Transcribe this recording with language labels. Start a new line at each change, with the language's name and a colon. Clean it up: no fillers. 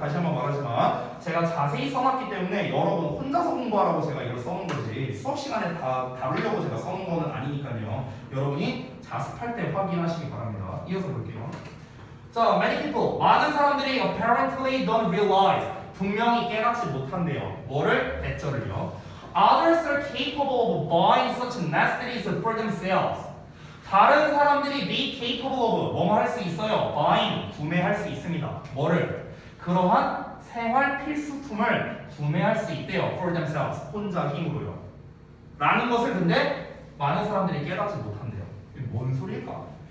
Korean: 다시 한번 말하지만 제가 자세히 써놨기 때문에 여러분 혼자서 공부하라고 제가 이걸 써놓은 거지 수업 시간에 다 다루려고 제가 써놓은 거는 아니니까요. 여러분이 자습할 때 확인하시기 바랍니다. 이어서 볼게요.
English: 자, many people,
Korean: 많은 사람들이
English: apparently don't realize,
Korean: 분명히 깨닫지 못한대요. 뭐를? 대절을요.
English: Others are capable of buying such necessities for themselves.
Korean: 다른 사람들이 be capable of 뭐뭐 할 수 있어요. buying, 구매할 수 있습니다. 뭐를? 그러한 생활 필수품을 구매할 수 있대요.
English: for themselves,
Korean: 혼자 힘으로요. 라는 것을 근데 많은 사람들이 깨닫지 못한대요. 이게 뭔 소리일까?